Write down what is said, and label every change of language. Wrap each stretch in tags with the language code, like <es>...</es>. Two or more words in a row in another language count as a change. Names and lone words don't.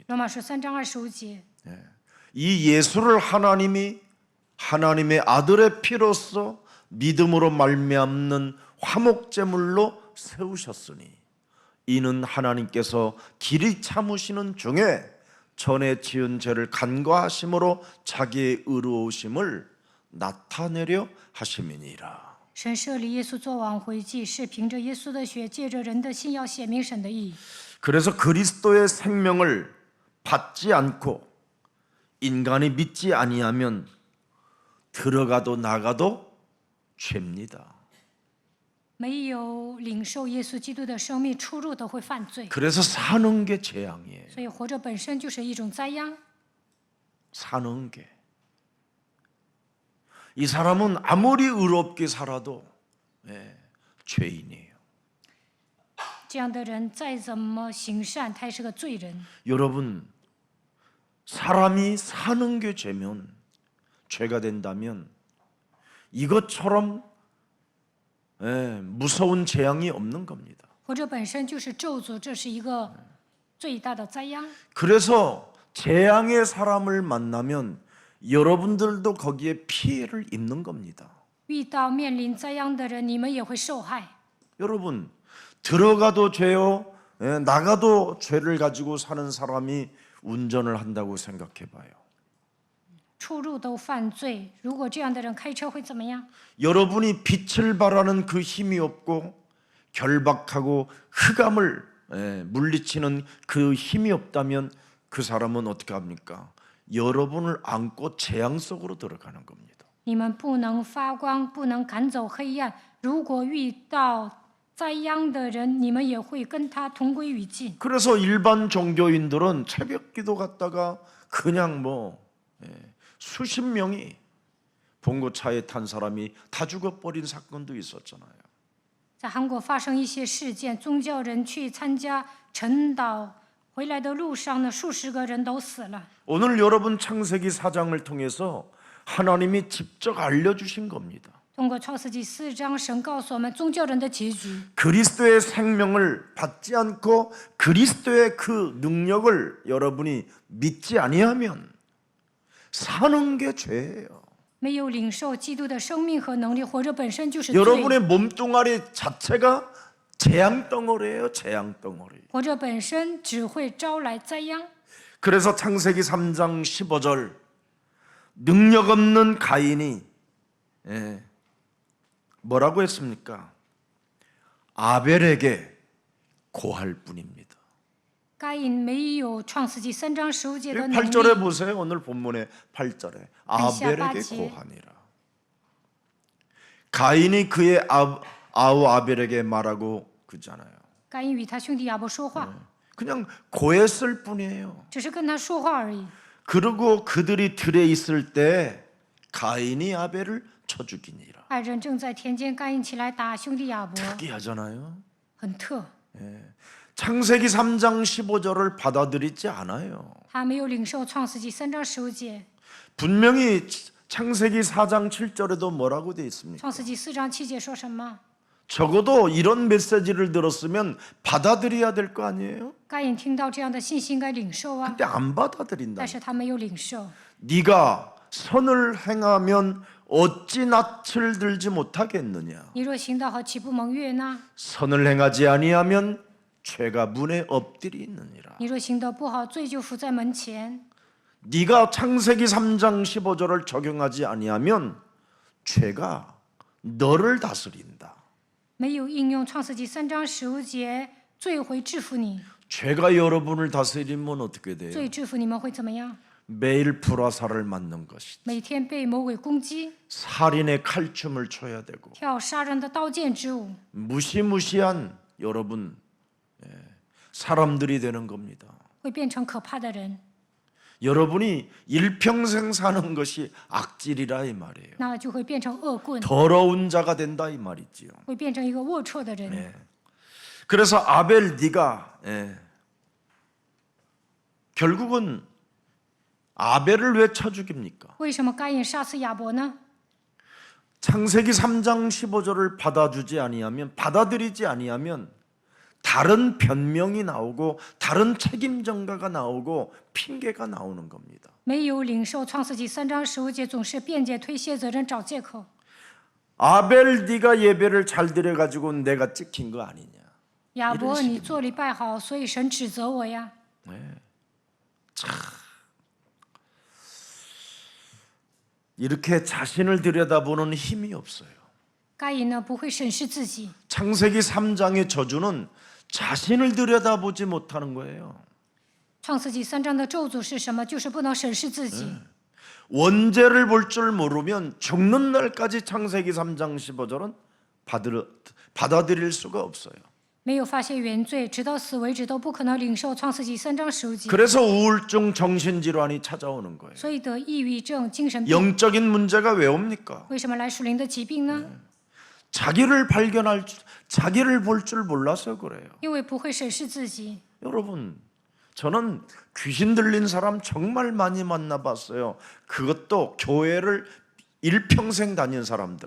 <zh>罗马书3章25节，</zh> <ko>이 예수를 하나님이 하나님의 아들의 피로써 믿음으로 말미암는 화목제물로 세우셨으니 이는 하나님께서 길이 참으시는 중에 전에 지은 죄를 간과하심으로 자기의 의로우심을 나타내려 하심이니라.</ko> <zh>神设立耶稣做挽回祭，是凭着耶稣的血，借着人的信要显明神的义。</zh> <ko>그래서 그리스도의 생명을 받지 않고 인간이 믿지 아니하면 들어가도 나가도 죄입니다.</ko> <zh>没有领受耶稣基督的生命，出入都会犯罪。</zh> <ko>그래서 사는 게 재앙이에요.</ko> <zh>所以活着本身就是一种灾殃。</zh> <ko>사는 게. 이 사람은 아무리 의롭게 살아도 죄인이에요.</ko> <zh>这样的人再怎么行善，他也是个罪人。</zh> <ko>여러분, 사람이 사는 게 죄면, 죄가 된다면 이것처럼 무서운 재앙이 없는 겁니다.</ko> <zh>活着本身就是咒诅，这是一个最大的灾殃。</zh> <ko>그래서 재앙의 사람을 만나면 여러분들도 거기에 피해를 입는 겁니다.</ko> <zh>遇到面临灾殃的人，你们也会受害。</zh> <ko>여러분, 들어가도 죄요, 나가도 죄를 가지고 사는 사람이 운전을 한다고 생각해 봐요.</ko> <zh>出入都犯罪，如果这样的人开车会怎么样？</zh> <ko>여러분이 빛을 발하는 그 힘이 없고 결박하고 흑암을 물리치는 그 힘이 없다면 그 사람은 어떻게 합니까? 여러분을 안고 재앙 속으로 들어가는 겁니다.</ko> <zh>你们不能发光，不能赶走黑暗。如果遇到灾殃的人，你们也会跟他同归于尽。</zh> <ko>그래서 일반 종교인들은 새벽기도 갔다가 그냥 수십 명이 봉고차에 탄 사람이 다 죽어버린 사건도 있었잖아요.</ko> <zh>在韩国发生一些事件，宗教人去参加晨祷，回来的路上呢，数十个人都死了。</zh> <ko>오늘 여러분 창세기 4장을 통해서 하나님이 직접 알려주신 겁니다.</ko> <zh>通过创世纪4章，神告诉我们宗教人的结局。</zh> <ko>그리스도의 생명을 받지 않고 그리스도의 그 능력을 여러분이 믿지 아니하면 사는 게 죄예요.</ko> <zh>没有领受基督的生命和能力，活着本身就是罪。</zh> <ko>여러분의 몸뚱아리 자체가 재앙 덩어리예요. 재앙 덩어리.</ko> <zh>活着本身只会招来灾殃。</zh> <ko>그래서 창세기 3장 15절 능력 없는 가인이 뭐라고 했습니까? 아벨에게 고할 뿐입니다.</ko> <zh>该隐没有创世纪3章15节的能</zh> <ko>8절에</ko> <zh>力。</zh> <ko>보세요. 오늘 본문의 8절에 아시아 아벨에게 빠지. 고하니라. 가인이 그의 아우 아벨에게 말하고 그잖아요.</ko> <zh>该隐与他兄弟亚伯说话，</zh> <ko>그냥 고했을 뿐이에요.</ko> <zh>只是跟他说话而已。</zh> <ko>그리고 그들이 들에 있을 때 가인이 아벨을 쳐 죽이니라.</ko> <zh>二人正在田间，该隐起来打兄弟亚伯，</zh> <ko>특이하잖아요.</ko> <zh>很特。</zh> <ko>창세기 3장 15절을 받아들이지 않아요.</ko> <zh>他没有领受创世纪3章15节，</zh> <ko>분명히 창세기 4장 7절에도 뭐라고 돼 있습니까?</ko> <zh>创世纪4章7节说什么？</zh> <ko>적어도 이런 메시지를 들었으면 받아들여야 될 거 아니에요?</ko> <zh>该隐听到这样的信息应该领受啊，</zh> <ko>근데 안 받아들인다.</ko> <zh>但是他没有领受。</zh> <ko>네가 선을 행하면 어찌 낯을 들지 못하겠느냐?</ko> <zh>你若行道好，岂不蒙悦纳？</zh> <ko>선을 행하지 아니하면 죄가 문에 엎드리느니라.</ko> <zh>你若行道不好，罪就伏在门前。</zh> <ko>네가 창세기 3장 15절을 적용하지 아니하면 죄가 너를 다스린다.</ko> <zh>没有应用创世纪3章15节，罪会制服你。</zh> <ko>죄가 여러분을 다스리면 어떻게 돼요?</ko> <zh>罪制服你们会怎么样？</zh> <ko>매일 불화살을 맞는 것이</ko> <zh>每天被魔鬼攻击，</zh> <ko>살인의 칼춤을 춰야 되고</ko> <zh>跳杀人的刀剑之舞，</zh> <ko>무시무시한 여러분 사람들이 되는 겁니다.</ko> <zh>会变成可怕的人，</zh> <ko>여러분이 일평생 사는 것이 악질이라 이 말이에요.</ko> <zh>那就会变成恶棍，</zh> <ko>더러운 자가 된다 이 말이지요.</ko> <zh>会变成一个龌龊的人。</zh> <ko>그래서 아벨 네가 결국은 아벨을 왜 쳐 죽입니까?</ko> <zh>为什么该隐杀死亚伯呢？</zh> <ko>창세기 3장 15절을 받아들이지 아니하면 다른 변명이 나오고 다른 책임 전가가 나오고 핑계가 나오는 겁니다.</ko> <zh>没有领受创世纪3章15节，总是辩解、推卸责任、找借口。</zh> <ko>아벨 네가 예배를 잘 드려 가지고 내가 찍힌 거 아니냐?</ko> <zh>亚伯，你做礼拜好，所以神指责我呀。</zh> <ko>이렇게 자신을 들여다보는 힘이 없어요.</ko> <zh>该隐呢不会审视自己，</zh> <ko>창세기 3장의 저주는 자신을 들여다보지 못하는 거예요.</ko> <zh>创世纪3章的咒诅是什么？就是不能审视自己。</zh> <ko>원죄를 볼 줄 모르면 죽는 날까지 창세기 3장 15절은 받아들일 수가 없어요.</ko> <zh>没有发现原罪，直到死为止都不可能领受创世纪3章15节。</zh> <ko>그래서 우울증, 정신질환이 찾아오는 거예요.</ko> <zh>所以得抑郁症、精神病。</zh> <ko>영적인 문제가 왜 옵니까?</ko> <zh>为什么来属灵的疾病呢？</zh> <ko>자기를 볼 줄 몰라서 그래요.</ko> <zh>因为不会审视自己。</zh> <ko>여러분, 저는 귀신 들린 사람 정말 많이 만나봤어요. 그것도 교회를 일평생 다닌 사람들.</ko>